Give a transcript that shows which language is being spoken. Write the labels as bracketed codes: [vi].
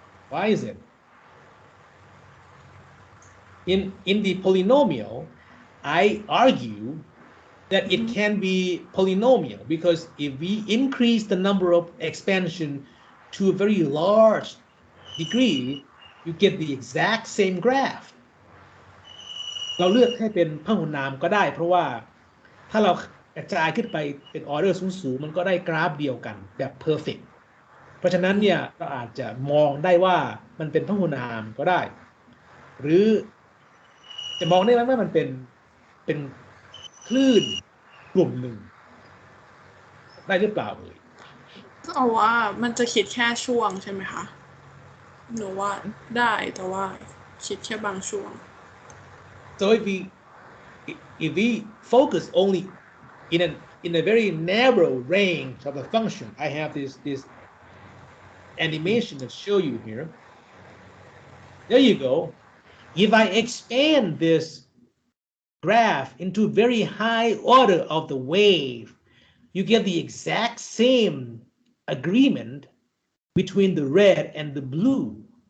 [en] Why is it? In the polynomial, I argue that it can be polynomial because if we increase the number of expansion to a very large degree, [th] you get the exact same graph เราเลือกให้เป็นพหุนามก็ได้เพราะว่าถ้าเรากระจายขึ้นไปเป็นออเดอร์สูงๆมันก็ได้กราฟเดียวกันแบบ perfect เพราะฉะนั้นเนี่ยเราอาจจะมองได้ว่ามันเป็นพหุนามก็ได้หรือจะมองได้ไหมว่ามันเป็นคลื่นกลุ่มหนึ่งได้หรือเปล่าเลย เอาว่ามันจะคิดแค่ช่วงใช่ไหมคะหนูว่าได้แต่ว่าคิดแค่บางช่วง [en] so if we focus only in a very narrow range of the function I have this animation to show you here there you go if I expand this graph into very high order of the wave you get the exact same agreement between the red and the blue.